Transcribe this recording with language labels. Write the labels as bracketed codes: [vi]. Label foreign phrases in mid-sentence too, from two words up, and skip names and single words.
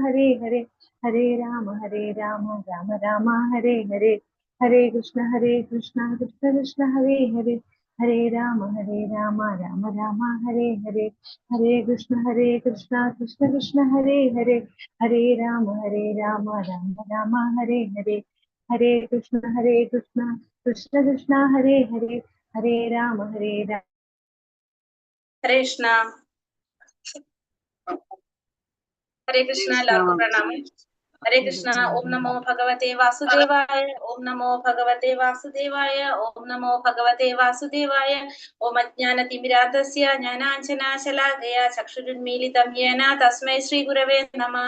[sa] हरे हरे हरे राम राम राम हरे हरे हरे कृष्ण कृष्ण कृष्ण हरे हरे हरे राम राम राम हरे हरे हरे कृष्ण कृष्ण कृष्ण हरे हरे हरे राम राम राम हरे हरे हरे कृष्ण कृष्ण कृष्ण हरे हरे हरे राम हरे कृष्ण हरे कृष्ण [ml] എല്ലാവർക്കും പ്രണാമം. [sa] ഹരേ കൃഷ്ണ. ഓം നമോ ഭഗവതേ വാസുദേവായ. ഓം നമോ ഭഗവതേ വാസുദേവായ. ഓം നമോ ഭഗവതേ വാസുദേവായ. ഓം അജ്ഞാനതിമിരാന്തസ്യ ജ്ഞാനാഞ്ജനാശലാകയാ ചക്ഷുരുന്മീലിതം യേന തസ്മൈ ശ്രീ ഗുരവേ നമഃ.